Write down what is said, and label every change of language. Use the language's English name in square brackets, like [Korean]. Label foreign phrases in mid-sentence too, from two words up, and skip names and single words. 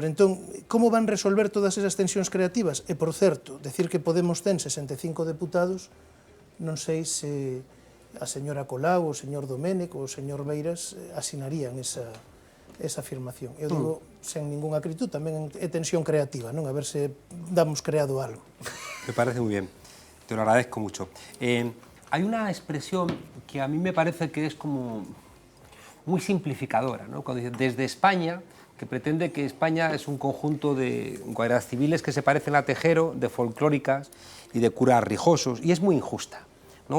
[Galician] Entón, como van resolver todas esas tensións creativas? E, por certo, decir que Podemos ten 65 deputados, non sei se a señora Colau, o señor Doménech ou o señor Beiras asinarían esa afirmación. Eu digo, sen [Spanish] ninguna acritud, [Galician] tamén é tensión creativa, non? A ver se damos creado algo. [Spanish] Me parece muy bien, te lo agradezco mucho. Hay una expresión que a mí me parece que es como muy simplificadora, ¿no? Cuando dice desde España, que pretende que España es un conjunto de guardias civiles que se parecen a Tejero, de folclóricas y de curas rijosos, y es muy injusta, ¿no?